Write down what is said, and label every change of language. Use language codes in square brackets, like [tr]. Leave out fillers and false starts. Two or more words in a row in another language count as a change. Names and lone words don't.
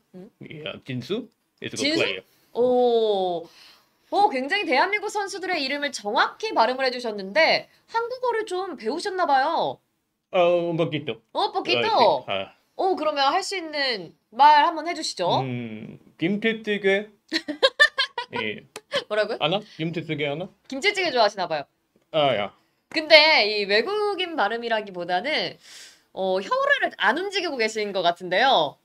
[en] 진수 is a good player. [ko] 굉장히 대한민국 선수들의 이름을 정확히 발음을 해주셨는데 한국어를 좀 배우셨나 봐요. [es] Un poquito. poquito. [ko] 그러면 할 수 있는 말 한번 해주시죠. 김치찌개. 뭐라고요? 아나? 김치찌개 아나? 김치찌개 좋아하시나 봐요. 야. 근데 이 외국인 발음이라기보다는 혀를 안 움직이고 계신 것 같은데요.